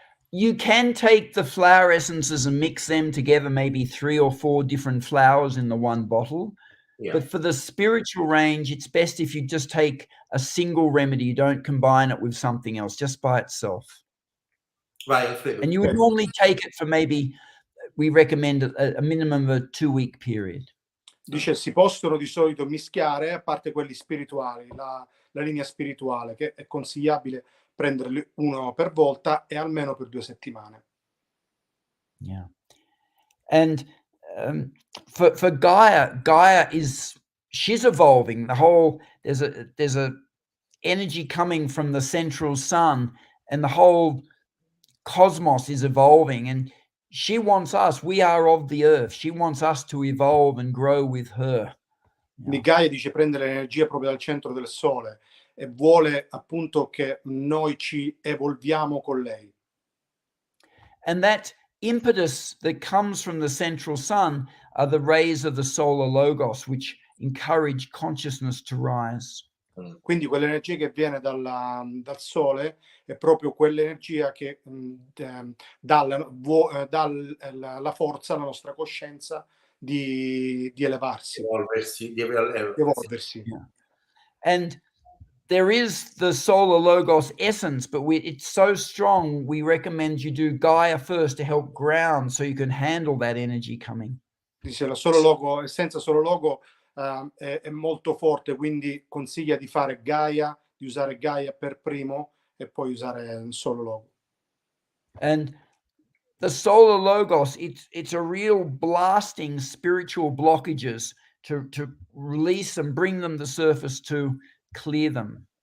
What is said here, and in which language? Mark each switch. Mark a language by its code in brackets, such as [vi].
[en] You can take the flower essences and mix them together, maybe 3 or 4 different flowers in the one bottle. Yeah. But for the spiritual range, it's best if you just take a single remedy. You don't combine it with something else, just by itself. [it] Vai, Alfredo. [en] And you would normally take it for maybe, we recommend a minimum of a 2-week period. [it] Dice, si possono di solito mischiare, a parte quelli spirituali, la linea spirituale, che è consigliabile prenderli uno per volta e almeno per 2 settimane. [en] Yeah. And for Gaia she's evolving. There's a energy coming from the central sun, and the whole cosmos is evolving, and she wants us, we are of the earth, she wants us to evolve and grow with her. [it] Quindi Gaia dice prende l'energia proprio dal centro del sole e vuole appunto che noi ci evolviamo con lei. [en] And that impetus that comes from the central sun are the rays of the solar logos, which encourage consciousness to rise. [it] Quindi quell'energia che viene dal sole è proprio quell'energia che dà la forza alla nostra coscienza di elevarsi, di evolversi. [en] Yeah. And there is the solar logos essence, but it's so strong, we recommend you do Gaia first to help ground so you can handle that energy coming. [it] Dice la solo logo, essenza solo logo è molto forte, quindi consiglia di fare Gaia, di usare Gaia per primo e poi usare il solo logo. [en] And the solar logos, it's a real blasting spiritual blockages to release and bring them to the surface to clear them.